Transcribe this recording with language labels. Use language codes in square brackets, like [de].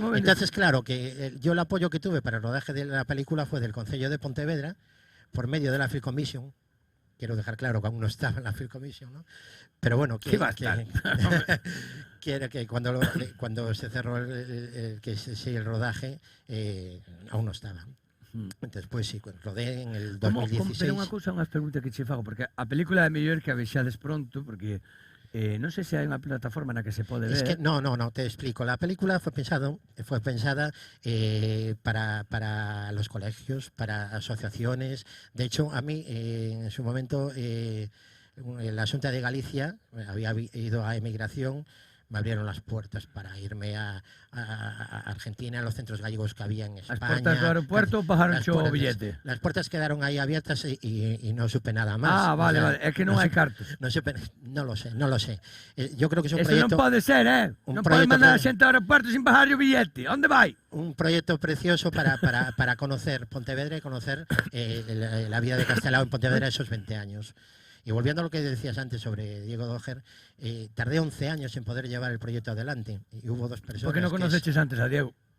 [es] Entonces, claro, que yo el apoyo que tuve para el rodaje de la película fue del Concello de Pontevedra, por medio de la Film Commission. Quiero dejar claro que aún no estaba en la Film Commission, ¿no? Pero bueno, que cuando se cerró el rodaje, aún no estaba. Entonces, pues sí, rodé en el 2016. [gl] Pero unha pregunta que che fago, porque a película é mellor que a vexades pronto, porque non sei se hai unha plataforma na que se pode ver. [es] Es que no, te explico. La película fue pensada para los colegios, para asociaciones. De hecho, a mí, en su momento, la Xunta de Galicia, había ido a emigración, me abrieron las puertas para irme a Argentina, a los centros gallegos que había en España. Las puertas del aeropuerto bajaron o billete. Las puertas quedaron ahí abiertas y no supe nada más. [gl] Ah, vale, vale. Es que non hai cartos. [es] No lo sé. Yo creo que es un [gl] Eso [es] proyecto... [gl] non pode ser, Non pode mandar a xente ao aeropuerto sin bajar o billete. Onde vai? [es] Un proyecto precioso para conocer Pontevedra y conocer la vida de Castelao en Pontevedra esos 20 años. Y volviendo a lo que decías antes sobre Diego Dóger, tardé 11 años en poder llevar el proyecto adelante. Y hubo dos personas... [gl] ¿Por qué no conoceches antes a Diego?